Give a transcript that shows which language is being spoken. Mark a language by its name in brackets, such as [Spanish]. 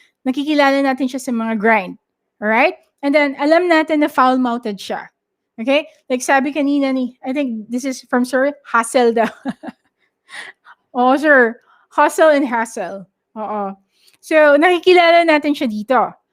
[Filipino] Nakikilala natin siya sa mga grind. Alright? And then, alam natin na foul-mouthed siya. Okay? [English] Like [Filipino] sabi kanina ni, [English] I think this is from Sir, hustle daw. Oo, sir. Hustle and hassle. Oo. [Filipino] So, nakikilala natin siya dito.